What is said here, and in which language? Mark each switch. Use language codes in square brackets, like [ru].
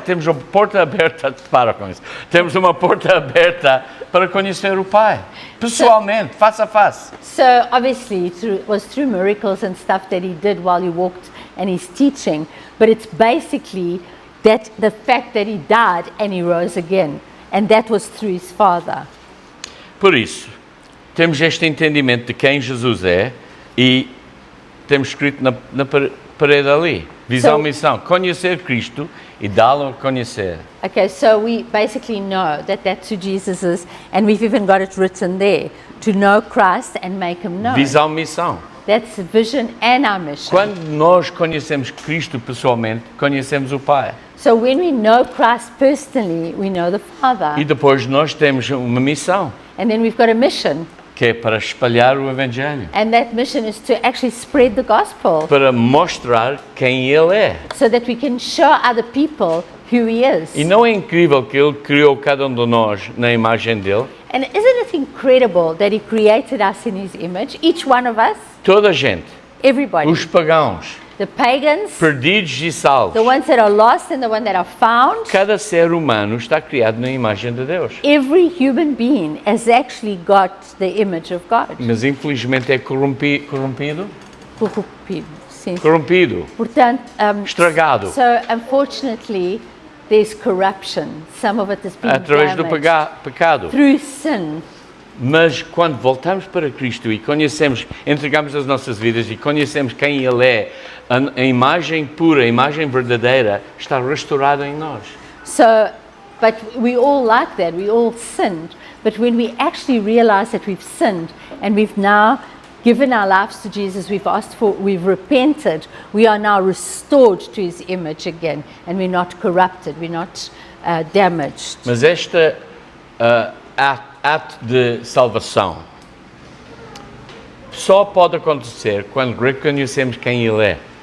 [pt] Temos uma porta aberta para com isso. Temos uma porta aberta para conhecer o Pai, pessoalmente, face a face. [en] So obviously it was through miracles and stuff that he did while he walked and he's teaching, but it's basically that the fact that he died and he rose again, and that was through his Father. [pt] Por isso, temos este entendimento de quem Jesus é e temos escrito na parede ali. Visão, [en] So- [pt] missão. Conhecer Cristo e dá-lo a conhecer. [en] Okay, so we basically know that that's who Jesus is, and we've even got it written there, to know Christ and make him known. [pt] Visão, missão. [en] That's the vision and our mission. [pt] Quando nós conhecemos Cristo pessoalmente, conhecemos o Pai. [en] So when we know Christ personally, we know the Father. [pt] E depois nós temos uma missão, [en] And then we've got a mission, [pt] que é para espalhar o Evangelho. [en] and that mission is to actually spread the gospel [pt] Para mostrar quem Ele é. [en] so that we can show other people who he is. [pt] E não é incrível que Ele criou cada um de nós na imagem dele? [en] And isn't it incredible that he created us in his image, each one of us, [pt] Toda a gente, [en] everybody, [pt] os pagãos, [en] the pagans, [pt] perdidos e salvos. [en] the ones that are lost and the ones that are found. [pt] Cada ser humano está criado na imagem de Deus. [en] Every human being has actually got the image of God. [pt] Mas infelizmente é corrompido? Sim. Corrompido. Portanto, Estragado. [en] so unfortunately, there's corruption. Some of it has been [pt] Através do [en] damaged [pt] pecado. [en] through sin. [pt] Mas quando voltamos para Cristo e conhecemos, entregamos as nossas vidas e conhecemos quem Ele é, a imagem pura, a imagem verdadeira está restaurada em nós. [en] So, but we all like that. We all sinned. But when we actually realize that we've sinned and we've now given our lives to Jesus, we've repented, we are now restored to his image again, and we're not corrupted, we're not damaged. [pt] Mas este ato de salvação só pode acontecer quando reconhecemos quem Ele é.